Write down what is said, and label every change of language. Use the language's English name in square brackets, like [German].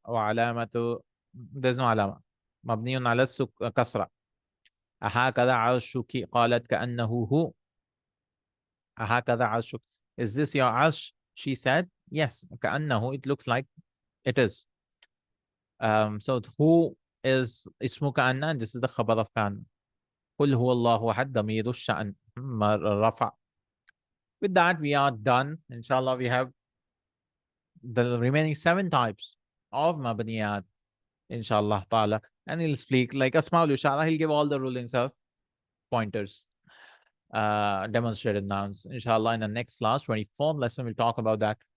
[Arabic] وعلامة [English] there's no [Arabic] علامة. مبني على كسرة. أهكذا عرشك؟ قالت كأنه هو. أهكذا عرشك? [English] Is this your arsh? She said yes. كأنه, it looks like it is. So who is اسمه كأن, and this is the خبر of كأن. [Arabic] قل هو الله أحد ضمير الشأن رفع. [English] With that, we are done. Inshallah, we have the remaining 7 types of Mabniyat. Inshallah ta'ala. And he'll speak like Asma'ul Ishara. He'll give all the rulings of pointers, demonstrated nouns. Inshallah, in the next class, 24th lesson, we'll talk about that.